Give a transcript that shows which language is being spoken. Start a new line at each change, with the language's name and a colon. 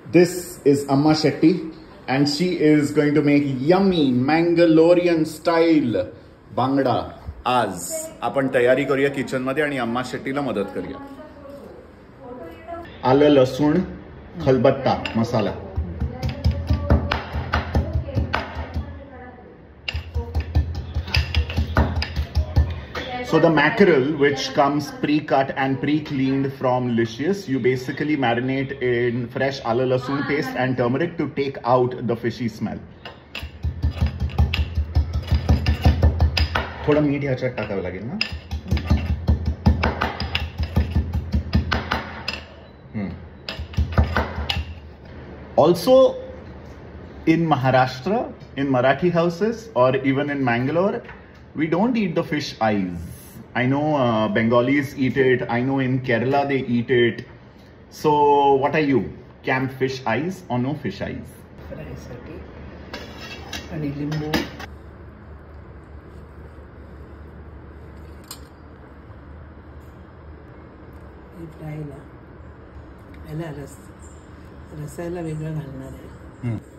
English: This is Amma Shetty and she is going to make yummy Mangalorean style bangda.
Marathi: आज आपण तयारी करूया किचन मध्ये आणि अम्मा शेट्टीला मदत करूया. आलं लसूण खलबत्ता मसाला.
English: So the mackerel, which comes pre-cut and pre-cleaned from Licious, you basically marinate in fresh alla lasun paste and turmeric to take out the fishy smell.
Marathi: थोड़ा मीठ ह्याच्यात टाकावं लागेल ना.
English: Also, in Maharashtra, in Marathi houses or even in Mangalore, we don't eat the fish eyes. I know Bengalis eat it. I know in Kerala they eat it. So what are you? Camp fish eyes or no fish eyes?
Marathi: Fry साठी आणि लिंबू. हे फ्रायला याला रसायला वेगळं घालणार आहे.